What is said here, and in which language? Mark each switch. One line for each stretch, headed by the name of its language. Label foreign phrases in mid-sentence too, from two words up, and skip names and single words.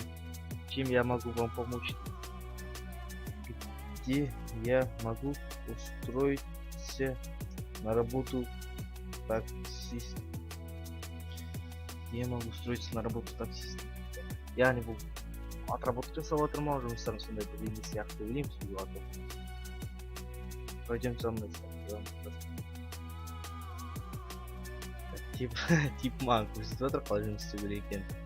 Russian: Чем я могу вам помочь? Где я могу устроиться на работу таксист? Где я могу устроиться на работу таксист? Я не буду отработать
Kazakh: жасап отырмын, жұмыстарым сондай бір емес сияқты ойлаймын сөйлеп жатыр.
Russian: Пойдем со мной.
Kazakh: Тип маған көрсетіп жатыр, қалай жұмыс істеу керек екенін.